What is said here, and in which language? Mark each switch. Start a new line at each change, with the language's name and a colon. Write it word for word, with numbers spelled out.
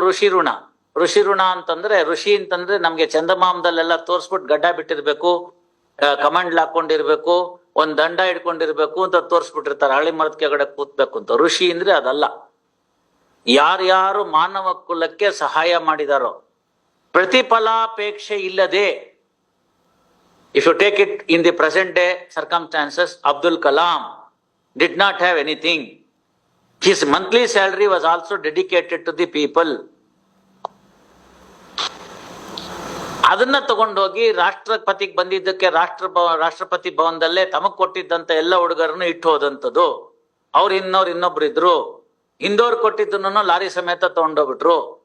Kannada: ಋಷಿ ಋಣ, ಋಷಿ ಋಣ ಅಂತಂದ್ರೆ, ಋಷಿ ಅಂತಂದ್ರೆ ನಮ್ಗೆ ಚಂದಮಾಮದಲ್ಲೆಲ್ಲ ತೋರಿಸ್ಬಿಟ್ಟು ಗಡ್ಡ ಬಿಟ್ಟಿರ್ಬೇಕು, ಕಮಂಡ್ಲ್ ಹಾಕೊಂಡಿರ್ಬೇಕು, ಒಂದ್ ದಂಡ ಇಟ್ಕೊಂಡಿರ್ಬೇಕು ಅಂತ ತೋರಿಸ್ಬಿಟ್ಟಿರ್ತಾರೆ, ಹಳಿ ಮರದ ಕೆಳಗಡೆ ಕೂತ್ಬೇಕು ಅಂತ. ಋಷಿ ಅಂದ್ರೆ ಅದಲ್ಲ. ಯಾರ್ಯಾರು ಮಾನವ ಕುಲಕ್ಕೆ ಸಹಾಯ ಮಾಡಿದಾರೋ, ಪ್ರತಿಫಲಾಪೇಕ್ಷೆ ಇಲ್ಲದೆ.
English: If you take it in the present day circumstances, Abdul Kalam did not have anything. His monthly salary was also dedicated to the people.
Kannada: ಅದನ್ನ ತಗೊಂಡೋಗಿ ರಾಷ್ಟ್ರಪತಿಗೆ ಬಂದಿದ್ದಕ್ಕೆ ರಾಷ್ಟ್ರ ರಾಷ್ಟ್ರಪತಿ ಭವನದಲ್ಲೇ ತಮಗ್ ಕೊಟ್ಟಿದ್ದಂತ ಎಲ್ಲ ಹುಡುಗರನ್ನು ಇಟ್ಟು ಹೋದಂಥದ್ದು. ಅವ್ರು ಇನ್ನೋರ್ ಇನ್ನೊಬ್ರು ಇದ್ರು, ಇಂದೋರ್ ಕೊಟ್ಟಿದ್ದನ್ನು ಲಾರಿ ಸಮೇತ ತಗೊಂಡೋಗ್ಬಿಟ್ರು.